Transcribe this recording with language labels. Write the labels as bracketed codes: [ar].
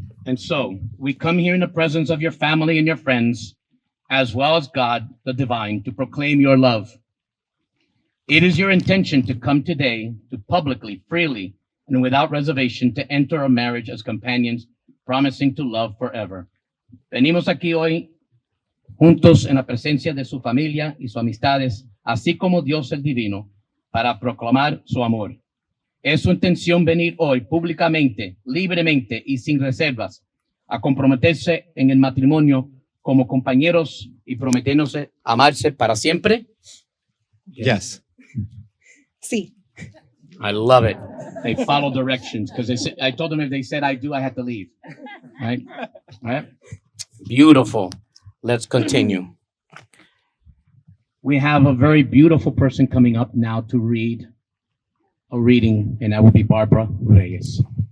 [en] And so we come here in the presence of your family and your friends, as well as God, the divine, to proclaim your love. It is your intention to come today to publicly, freely, and without reservation to enter a marriage as companions, promising to love forever. [es] Venimos aquí hoy juntos en la presencia de su familia y sus amistades, así como Dios el Divino, para proclamar su amor. Es su intención venir hoy públicamente, libremente y sin reservas a comprometerse en el matrimonio como compañeros y prometiéndose amarse para siempre. [en] Yes. [es] Sí. [en] I love it. They follow directions because I told them if they said I do, I had to leave. Right? Right? Beautiful. Let's continue. We have a very beautiful person coming up now to read a reading, and that will be Barbara Reyes.